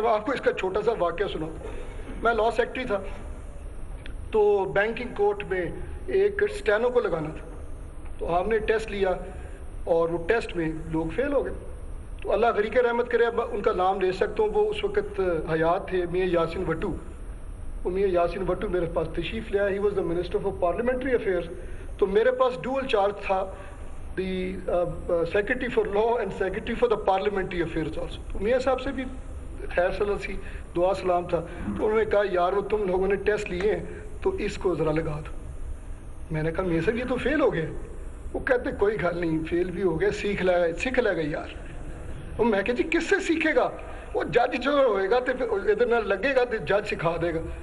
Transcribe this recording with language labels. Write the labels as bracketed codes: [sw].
[ur] میں آپ کو اس کا چھوٹا سا واقعہ سناؤں. میں لاء سیکٹری تھا, تو بینکنگ کورٹ میں ایک اسٹینو کو لگانا تھا, تو ہم نے ٹیسٹ لیا اور وہ ٹیسٹ میں لوگ فیل ہو گئے. تو اللہ غریق رحمت کرے, اب ان کا نام لے سکتا ہوں, وہ اس وقت حیات تھے, میاں یاسین وٹو. وہ میاں یاسین وٹو میرے پاس تشریف لے آیا. [en] He was the minister for parliamentary affairs. [ur] تو میرے پاس ڈوئل چارج تھا, [en] The secretary for law and secretary for the parliamentary affairs also. [ur] تو میاں صاحب سے بھی خیر سی دعا سلام تھا. تو انہوں نے کہا یار وہ تم لوگوں نے ٹیسٹ لیے ہیں تو اس کو ذرا لگا دو. میں نے کہا میاں صاحب یہ تو فیل ہو گئے. وہ کہتے کوئی گل نہیں, فیل بھی ہو گئے, سیکھ لے گا یار. اور میں کہ جی کس سے سیکھے گا, وہ جج جو ہوئے گا تو ادھر نہ لگے گا تو جج سکھا دے گا.